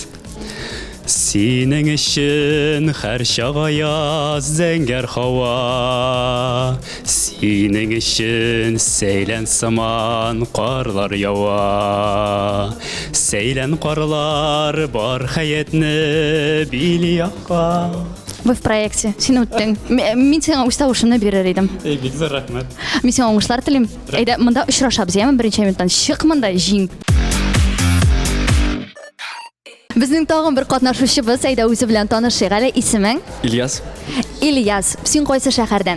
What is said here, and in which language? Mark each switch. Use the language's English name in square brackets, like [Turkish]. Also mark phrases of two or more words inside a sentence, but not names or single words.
[Tatar] Синең өчен һәр чага яз зәңгәр һава, синең өчен сәйлән сыман карлар ява, сәйлән карлар бар хәятны били яка. [Russian] Вы в проекте. [Tatar] Син үттең. Мин сиңа үз тавышымны бирер идем. Бик зур рәхмәт. Мин сиңа уңышлар телим. Әйдә, монда очрашабыз, яме беренче минуттан. Чык монда, җиң. Безнең тагын бер катнашучыбыз, әйдә үзе белән танышыйк әле. Исемең? Ильяс, Ильяс. Син кайсы шәһәрдән?